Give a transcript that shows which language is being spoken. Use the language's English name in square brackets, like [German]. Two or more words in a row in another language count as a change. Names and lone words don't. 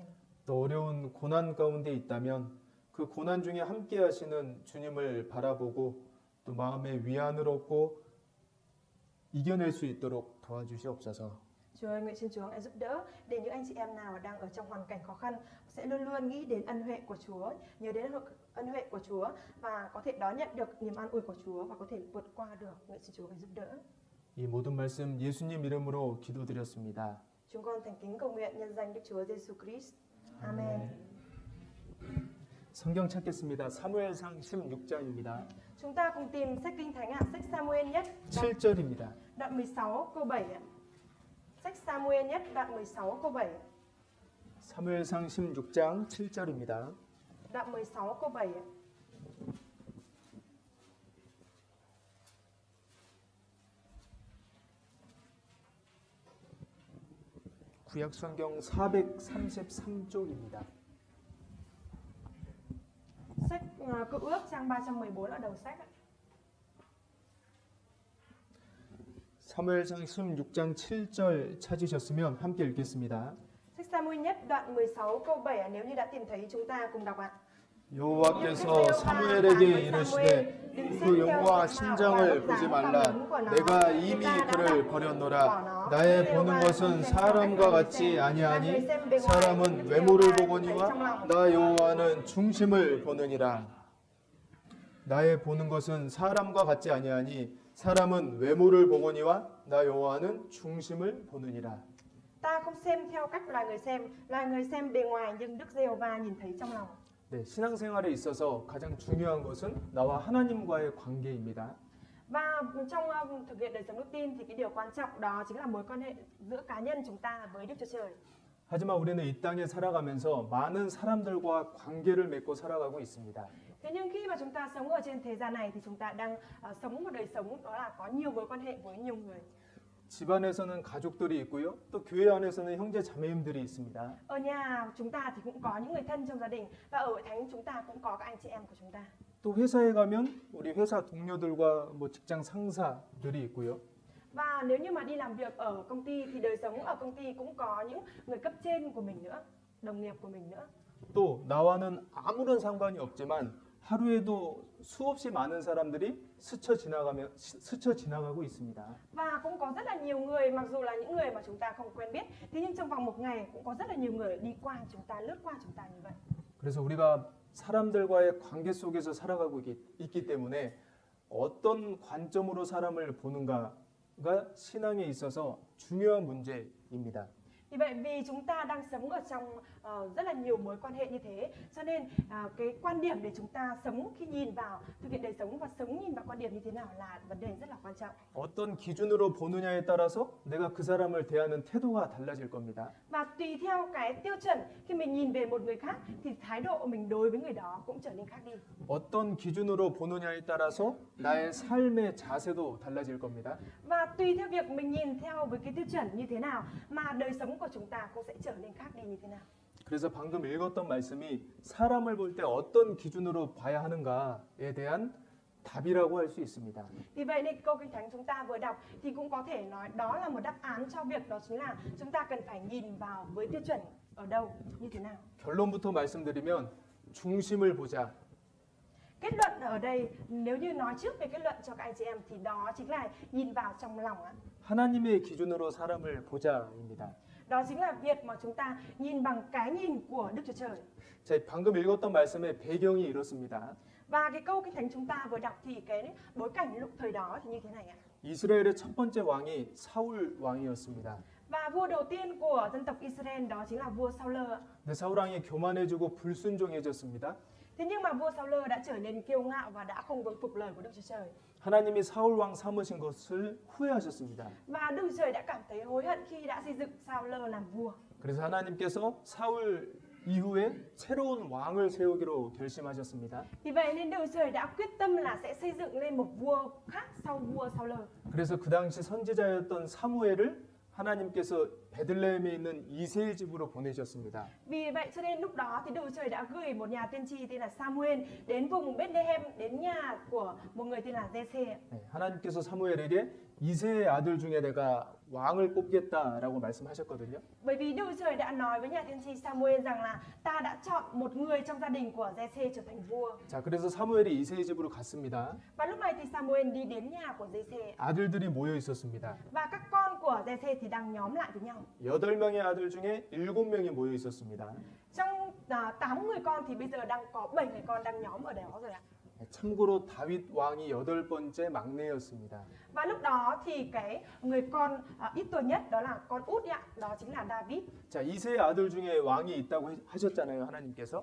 [Korean] 또 어려운 고난 가운데 있다면 그 고난 중에 함께 하시는 주님을 바라보고 또 마음의 위안을 얻고 이겨낼 수 있도록 도와주시옵소서. [Vietnamese] Chúa ơi, nguyện xin Chúa Ngài giúp đỡ để những anh chị em nào đang ở trong hoàn cảnh khó khăn sẽ luôn luôn nghĩ đến ân huệ của Chúa, nhớ đến ân huệ của Chúa và có thể đón nhận được niềm an ủi của Chúa và có thể vượt qua được. Nguyện xin Chúa Ngài giúp đỡ. [Korean] 이 모든 말씀 예수님 이름으로 기도드렸습니다. [Vietnamese] Chúng con thành kính cầu nguyện nhân danh Đức Chúa Giêsu Christ. Amen. [Korean] 성경 찾겠습니다. 사무엘상 16장입니다. [Vietnamese] Chúng ta cùng tìm sách Kinh Thánh ạ, sách Samuel nhất, [Korean] 7절입니다. [Vietnamese] đoạn 16 câu 7 ạ. Sách Samuel nhất, đoạn 16 câu 7. [Korean] 사무엘상 16장 7절입니다. [Vietnamese] Đoạn 16 câu 7 ạ. [Korean] 구약 성경 433쪽입니다. [Vietnamese] Sách Cựu Ước trang 314 ở đầu sách ạ. [Korean] 사무엘상 16장 7절 찾으셨으면 함께 읽겠습니다. [Vietnamese] Sách Sa-mu-el nhất đoạn 16 câu 7 nếu như đã tìm thấy chúng ta cùng đọc ạ. [Korean] 여호와께서 사무엘에게 이르시되 그 영과 신장을 보지 말라. 내가 이미 그를 버렸노라. 나의 보는 것은 사람과 같지 아니하니 사람은 외모를 보거니와 나 여호와는 중심을 보느니라. 나의 보는 것은 사람과 같지 아니하니 사람은 외모를 보거니와 나 여호와는 중심을 보느니라. [Vietnamese] Ta không xem theo cách loài người xem bề ngoài nhưng Đức Giê-hô-va nhìn thấy trong lòng. [Korean] 네, 신앙생활에 있어서 가장 중요한 것은 나와 하나님과의 관계입니다. [Vietnamese] Và trong thực hiện đời sống đức tin thì cái điều quan trọng đó chính là mối quan hệ giữa cá nhân chúng ta với Đức Chúa Trời. [Korean] 하지만 우리는 이 땅에 살아가면서 많은 사람들과 관계를 맺고 살아가고 있습니다. [Vietnamese] Thế nhưng khi mà chúng ta sống ở trên thế gian này thì chúng ta đang sống một đời sống đó là có nhiều mối quan hệ với nhiều người. [Korean] 집안에서는 가족들이 있고요. 또 교회 안에서는 형제 자매님들이 있습니다. [Vietnamese] Ở nhà chúng ta thì cũng có những người thân trong gia đình và ở hội thánh chúng ta cũng có các anh chị em của chúng ta. [Korean] 또 회사에 가면 우리 회사 동료들과 뭐 직장 상사들이 있고요. [Vietnamese] Và nếu như mà đi làm việc ở công ty thì đời sống ở công ty cũng có những người cấp trên của mình nữa, đồng nghiệp của mình nữa. [Korean] 또 나와는 아무런 상관이 없지만 하루에도 수없이 많은 사람들이 스쳐 지나가고 있습니다. [Vietnamese] Và cũng có rất là nhiều người, mặc dù là những người mà chúng ta không quen biết, thế nhưng trong vòng một ngày cũng có rất là nhiều người đi qua chúng ta, lướt qua chúng ta như vậy. [Korean] 그래서 우리가 사람들과의 관계 속에서 살아가고 있기 때문에 어떤 관점으로 사람을 보는가가 신앙에 있어서 중요한 문제입니다. [Vietnamese] Vì vậy vì chúng ta đang sống ở trong rất là nhiều mối quan hệ như thế, cho nên cái quan điểm để chúng ta sống khi nhìn vào thực hiện đời sống và sống nhìn vào quan điểm như thế nào là vấn đề rất là quan trọng. [Korean] 어떤 기준으로 보느냐에 따라서 내가 그 사람을 대하는 태도가 달라질 겁니다. [Vietnamese] Và tùy theo cái tiêu chuẩn khi mình nhìn về một người khác thì thái độ mình đối với người đó cũng trở nên khác đi. [Korean] 어떤 기준으로 보느냐에 따라서 나의 삶의 자세도 달라질 겁니다. [Vietnamese] Và tùy theo việc mình nhìn theo với cái tiêu chuẩn như thế nào mà đời sống của chúng ta cũng sẽ trở nên khác đi như thế nào. [Korean] 그래서 방금 읽었던 말씀이 사람을 볼 때 어떤 기준으로 봐야 하는가에 대한 답이라고 할 수 있습니다. [Vietnamese] Vì vậy nên câu Kinh Thánh chúng ta vừa đọc thì cũng có thể nói đó là một đáp án cho việc đó chính là chúng ta cần phải nhìn vào với tiêu chuẩn ở đâu, như thế nào. [Korean] 결론부터 말씀드리면 중심을 보자. [Vietnamese] Kết luận ở đây, nếu như nói trước về kết luận cho các anh chị em thì đó chính là nhìn vào trong lòng ạ. [Korean] 하나님의 기준으로 사람을 보자입니다. [Vietnamese] Đó chính là việc mà chúng ta nhìn bằng cái nhìn của Đức Chúa Trời. [Korean] 자, 방금 읽었던 말씀의 배경이 이렇습니다. [Vietnamese] Và cái câu Kinh Thánh chúng ta vừa đọc thì cái bối cảnh lúc thời đó thì như thế này ạ. [Korean] 이스라엘의 첫 번째 왕이 사울 왕이었습니다. [Vietnamese] Và vua đầu tiên của dân tộc Israel đó chính là vua Sa-ul. [Korean] 근데 사울 왕이 교만해지고 불순종해졌습니다. [Vietnamese] Thế nhưng mà vua Sa-ul đã trở nên kiêu ngạo và đã không vâng phục lời của Đức Chúa Trời. [Korean] 하나님이 사울 왕 삼으신 것을 후회하셨습니다. [Vietnamese] Và Đức Chúa Trời đã cảm thấy hối hận khi đã xây dựng Sa-ul làm vua. [Korean] 그래서 하나님께서 사울 이후에 새로운 왕을 세우기로 결심하셨습니다. [Vietnamese] Vì vậy nên Đức Chúa Trời đã quyết tâm là sẽ xây dựng lên một vua khác sau vua Sa-ul. [Korean] 그래서 그 당시 선지자였던 사무엘을 하나님께서 베들레헴에 있는 이새의 집으로 보내셨습니다. [Vietnamese] Vì vậy cho nên lúc đó thì Đức Chúa Trời đã gửi một nhà tiên tri tên là Samuel đến vùng Bethlehem, đến nhà của một người tên là Giê-sê. [Korean] 네, 하나님께서 사무엘에게 이새의 아들 중에 내가 왕을 뽑겠다라고 말씀하셨거든요. [Vietnamese] Bởi vì Đức Chúa Trời đã nói với nhà tiên tri Samuel rằng là ta đã chọn một người trong gia đình của Giê-sê trở thành vua. [Korean] 자, 그래서 사무엘이 이새의 집으로 갔습니다. [Vietnamese] Và lúc này thì Samuel đi đến nhà của Giê-sê. [Korean] 아들들이 모여 있었습니다. [Vietnamese] Và các con của Giê-sê thì đang nhóm lại với nhau. [Korean] 8명의 아들 중에 7명이 모여 있었습니다. [Vietnamese] Trong 8 người con thì bây giờ đang có 7 người con đang nhóm ở đó rồi ạ. [Korean] 참고로 다윗 왕이 8번째 막내였습니다. [Vietnamese] Và lúc đó thì cái người con ít tuổi nhất đó là con út ạ, đó chính là David. [Korean] 자, 이새의 아들 중에 왕이 있다고 하셨잖아요, 하나님께서.